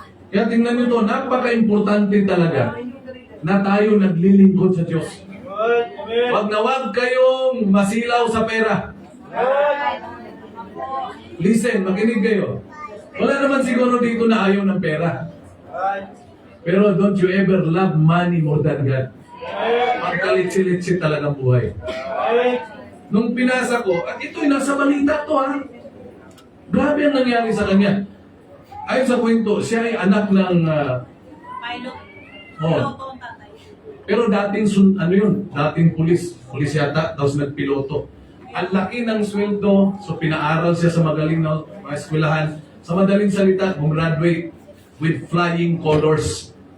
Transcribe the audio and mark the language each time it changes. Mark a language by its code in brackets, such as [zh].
[tl] Kaya tingnan nyo to, napaka-importante talaga na tayo naglilingkod sa Diyos. Hoy! Amen! Wag na wag kayong masilaw sa pera. Hoy! Listen, makinig kayo. Wala naman siguro dito na ayaw ng pera. Hoy! [en] Pero don't you ever love money more than God. [tl] Magkalitsi-litsi talagang buhay. Hoy! Nung pinasa ko, at ito'y nasa balita to ha. Grabe ang nangyari sa kanya. Ayon sa kwento, siya ay anak ng... [en] Pilot. Oh. [tl] Piloto ang tatay. Pero dating, dating pulis yata, tapos nagpiloto. Ang laki ng sweldo, so pinaaral siya sa magaling na mga eskwelahan. Sa madaling salita, gumraduate [en] with flying colors.